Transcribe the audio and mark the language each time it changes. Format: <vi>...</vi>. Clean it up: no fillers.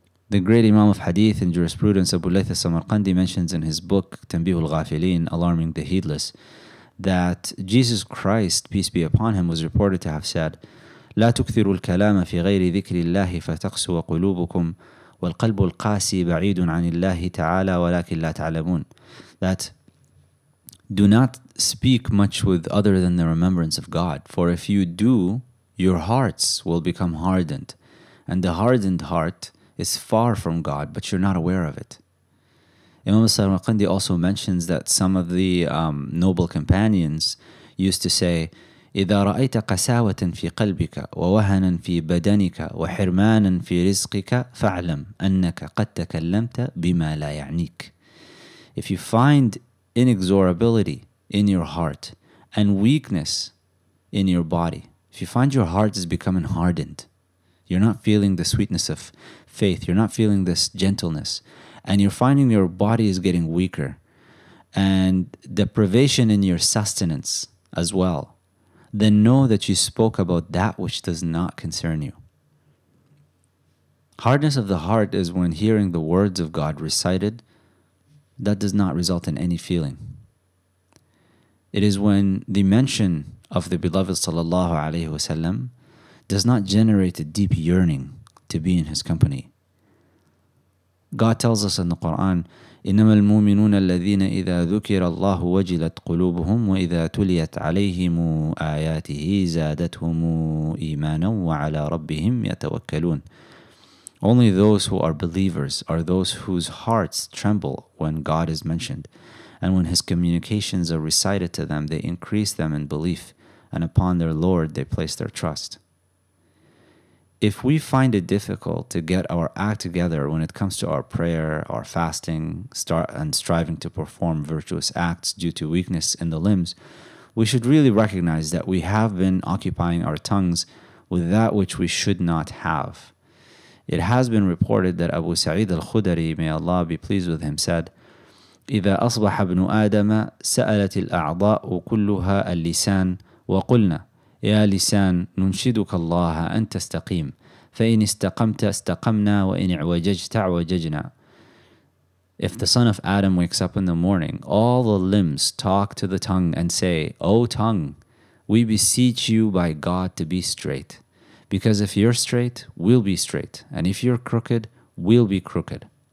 <en>The great Imam of Hadith and jurisprudence, Abu Layth al-Samarqandi, mentions in his book, Tanbih al-Ghafilin, Alarming the Heedless, that Jesus Christ, peace be upon him, was reported to have said,</en> <ar>لا تكثروا الكلام في غير ذكر الله فتقسو قلوبكم والقلب القاسي بعيد عن الله تعالى ولكن لا تعلمون.</ar> <en>That do not speak much with other than the remembrance of God, for if you do, your hearts will become hardened, and the hardened heart is far from God, but you're not aware of it. Imam al-Samarqandi also mentions that some of the noble companions used to say,</en> <ar>إذا رأيت قساوة في قلبك ووهنا في بدنك وحرمانا في رزقك فاعلم أنك قد تكلمت بما لا يعنيك.</ar> <en>If you find inexorability in your heart and weakness in your body, if you find your heart is becoming hardened, you're not feeling the sweetness of faith, you're not feeling this gentleness, and you're finding your body is getting weaker, and deprivation in your sustenance as well, then know that you spoke about that which does not concern you. Hardness of the heart is when hearing the words of God recited, that does not result in any feeling. It is when the mention of the beloved sallallahu alaihi wasallam does not generate a deep yearning to be in his company. God tells us in the Quran,</en> <ar>إنما المؤمنون الذين إذا ذكر الله وجلت قلوبهم وإذا تليت عليهم آياته زادتهم إيمانا وعلى ربهم يتوكلون.</ar> <en>Only those who are believers are those whose hearts tremble when God is mentioned, and when his communications are recited to them, they increase them in belief, and upon their Lord they place their trust. If we find it difficult to get our act together when it comes to our prayer, our fasting, and striving to perform virtuous acts due to weakness in the limbs, we should really recognize that we have been occupying our tongues with that which we should not have. It has been reported that Abu Sa'id al-Khudri, may Allah be pleased with him, said,</en> <ar>إذا أصبح ابن آدم سألت الأعضاء كلها اللسان وقلنا يا لسان ننشدك الله أن تستقيم فإن استقمت استقمنا وإن اعوججت اعوججنا.</ar> <en>If the son of Adam wakes up in the morning, all the limbs talk to the tongue and say, O tongue, we beseech you by God to be straight. Because if you're straight, we'll be straight. And if you're crooked, we'll be crooked.</en>